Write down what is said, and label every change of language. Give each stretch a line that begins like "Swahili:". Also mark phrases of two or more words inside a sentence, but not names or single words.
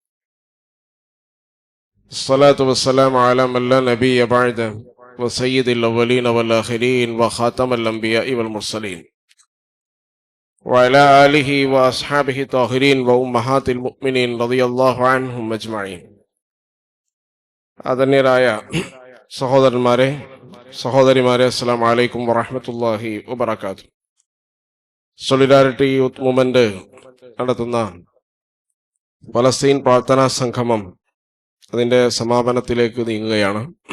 Arabic: الصلاة والسلام على من لا نبي بعده وسيد الأولين والآخرين وخاتم الأنبياء والمرسلين وعلى آله وأصحابه الطاهرين وأمهات المؤمنين رضي الله عنهم أجمعين.
Malayalam: ആദരണീയരായ സഹോദരന്മാരെ, സഹോദരിമാരെ,
Arabic: السلام عليكم ورحمة الله وبركاته.
Malayalam: സോളിഡാരിറ്റി യൂത്ത് മൂവ്മെന്റ് നടത്തുന്ന ഫലസ്തീൻ പ്രാർത്ഥനാ സംഗമം അതിൻ്റെ സമാപനത്തിലേക്ക് നീങ്ങുകയാണ്.